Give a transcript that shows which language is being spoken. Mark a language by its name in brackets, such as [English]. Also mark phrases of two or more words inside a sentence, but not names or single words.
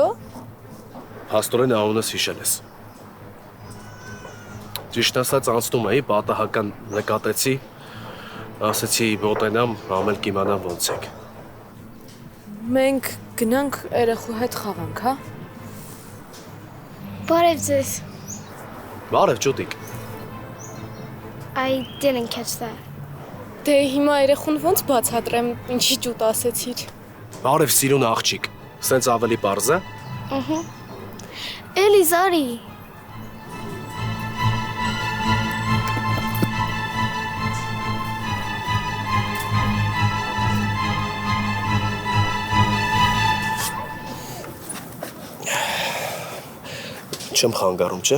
[Armenian] Փաստորեն անունս հիշել ես։ Ճիշտ ասած անցնում էի, պատահական նկատեցի, ասեցի մոտենամ, ամել կիմանամ ոնց եք։ Մենք գնանք երեխու հետ խաղանք, հա։ Բարև ձեզ։ Բարև ջուտիկ։ [English] I didn't catch that. [Armenian] Դե հիմա երեխուն ոնց բացատրեմ, ինչի ճուտ ասեցիր։ Բարև սիրուն աղջիկ։ Սենց ավելի պարզ է։ Էլի զարի։ Չեմ խանգարում, չէ։